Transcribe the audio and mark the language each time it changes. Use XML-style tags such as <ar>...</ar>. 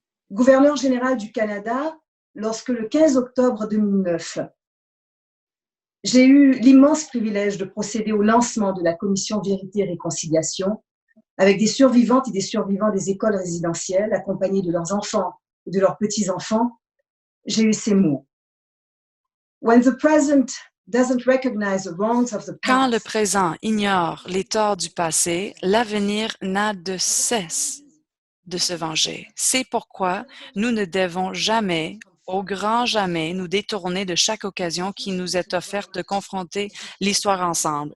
<fr>Gouverneur général du Canada, lorsque le 15 octobre 2009, j'ai eu l'immense privilège de procéder au lancement de la commission Vérité et Réconciliation avec des survivantes et des survivants des écoles résidentielles accompagnés de leurs enfants et de leurs petits-enfants. J'ai eu ces mots.</fr> <en>When the present doesn't recognize the wrongs of the past,</en> <fr>quand le présent ignore les torts du passé, l'avenir n'a de cesse de se venger. C'est pourquoi nous ne devons jamais, au grand jamais, nous détourner de chaque occasion qui nous est offerte de confronter l'histoire ensemble.</fr>